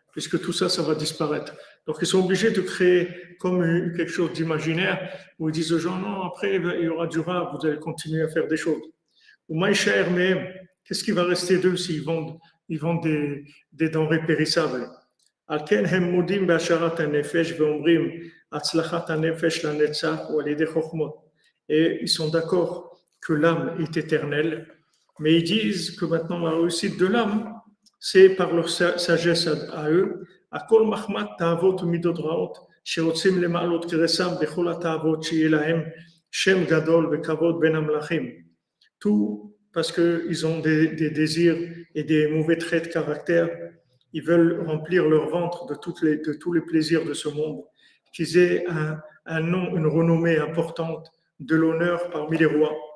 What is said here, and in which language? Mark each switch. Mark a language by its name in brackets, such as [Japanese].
[French] Puisque tout ça, ça va disparaître. Donc, ils sont obligés de créer comme quelque chose d'imaginaire où ils disent aux gens, non, après, il y aura du rap, vous allez continuer à faire des choses. Ou Maïcher, mais qu'est-ce qui va rester d'eux s'ils vendent des denrées périssables? [Hebrew] על כן הם מודים בהשארת הנפש ואומרים הצלחת הנפש לנצח או על ידי חוכמות. [French] Et ils sont d'accord que l'âme est éternelle, mais ils disent que maintenant la réussite de l'âme, c'est par leur sagesse à eux. [Hebrew] הכל מחמת תאוות ומידות רעות שרוצים למעלות גרסם בכל התאוות שיהיה להם שם גדול וכבוד בין המלכים. [French] Tout parce qu'ils ont des désirs et des mauvais traits de caractère. Ils veulent remplir leur ventre de tous les plaisirs de ce monde, qu'ils aient un nom, une renommée importante, de l'honneur parmi les rois.